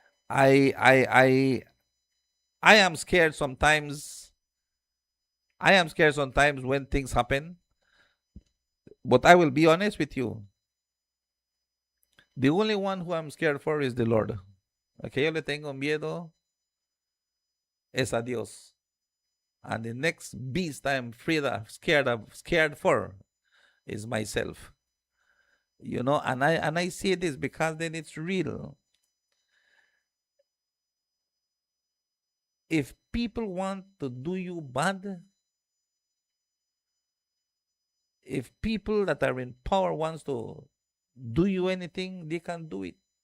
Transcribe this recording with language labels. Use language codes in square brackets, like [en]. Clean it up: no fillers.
[en] I am scared sometimes. I am scared sometimes when things happen. But I will be honest with you. The only one who I'm scared for is the Lord. [es] Okay, yo le tengo miedo es a Dios. [en] And the next beast I'm scared for is myself. You know, and I say this because then it's real. If people want to do you bad, if people that are in power wants to do you anything, they can do it.